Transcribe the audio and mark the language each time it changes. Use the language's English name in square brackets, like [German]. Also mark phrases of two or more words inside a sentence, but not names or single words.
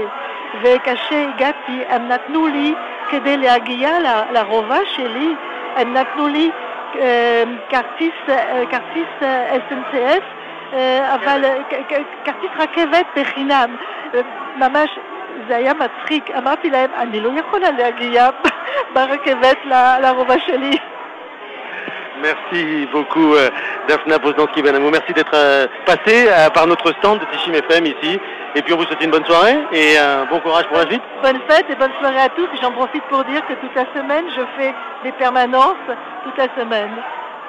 [Hebrew] וכאשר הגעתי, הם נתנו לי, כדי להגיע לרובע שלי, הם נתנו לי כרטיס SNCF, אבל כרטיס רכבת בחינם. ממש זה היה מצחיק. אמרתי להם, אני לא יכולה להגיע ברכבת לרובע שלי. [French] Merci beaucoup Daphna Poznansky-Benamou. Merci d'être passée par notre stand de Tishim FM ici. Et puis on vous souhaite une bonne soirée et bon courage pour la suite. Bonne fête et bonne soirée à tous. J'en profite pour dire que toute la semaine, je fais des permanences toute la semaine.